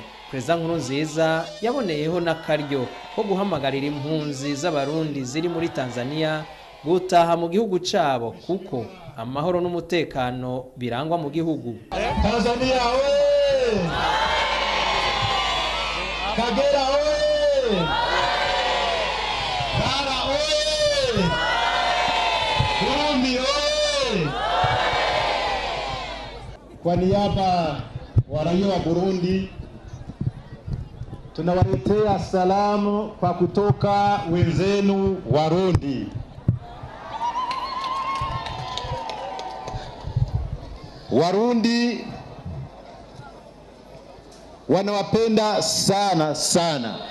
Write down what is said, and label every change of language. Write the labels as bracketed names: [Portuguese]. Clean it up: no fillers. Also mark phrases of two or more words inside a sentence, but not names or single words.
[Rundi] Perezida Nkurunziza yaboneyeho n'akaryo ko guhamagarira impunzi z'abarundi ziri muri Tanzania gutaha mu gihugu cabo kuko amahoro n'umutekano birangwa mu gihugu. [Swahili] Tanzania we! Kagera oye! Ngara oye! Burundi oye! Kwa niaba wa raia wa Burundi tunawaletea salamu kwa kutoka wenzenu Warundi. Warundi wanawapenda sana sana.